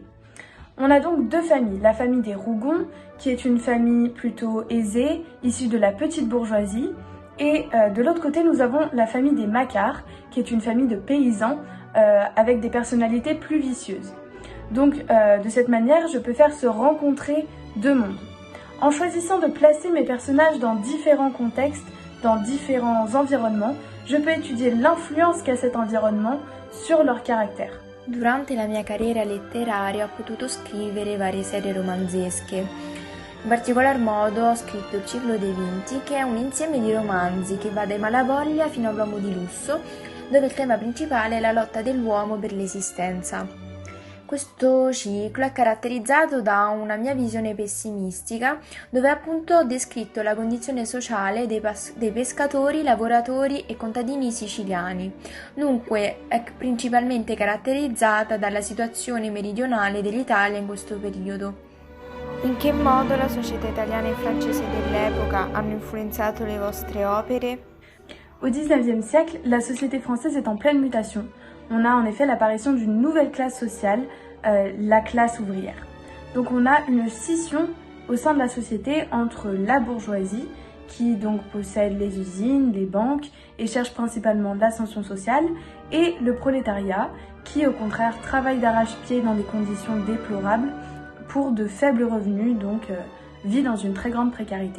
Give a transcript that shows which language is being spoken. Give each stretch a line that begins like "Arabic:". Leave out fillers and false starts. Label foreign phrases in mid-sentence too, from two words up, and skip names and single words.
French: On a donc deux familles, la famille des Rougon, qui est une famille plutôt aisée, issue de la petite bourgeoisie, et de l'autre côté nous avons la famille des Macquart, qui est une famille de paysans avec des personnalités plus vicieuses. Donc de cette manière, je peux faire se rencontrer deux mondes. En choisissant de placer mes personnages dans différents contextes, dans différents environnements, je peux étudier l'influence qu'a cet environnement sur leur caractère.
Italian: Durante la mia carriera letteraria ho potuto scrivere varie serie romanzesche. In particolar modo ho scritto Il ciclo dei vinti, che è un insieme di romanzi che va dai Malavoglia fino all'Uomo di lusso, dove il tema principale è la lotta dell'uomo per l'esistenza. Questo ciclo è caratterizzato da una mia visione pessimistica, dove appunto ho descritto la condizione sociale dei pescatori, lavoratori e contadini siciliani. Dunque è principalmente caratterizzata dalla situazione meridionale dell'Italia in questo periodo. In che modo la società italiana e francese dell'epoca hanno influenzato le vostre opere?
French: Au XIXe siècle, la société française est en pleine mutation. On a en effet l'apparition d'une nouvelle classe sociale, la classe ouvrière. Donc on a une scission au sein de la société entre la bourgeoisie, qui donc possède les usines, les banques et cherche principalement l'ascension sociale, et le prolétariat, qui au contraire travaille d'arrache-pied dans des conditions déplorables pour de faibles revenus, donc vit dans une très grande précarité.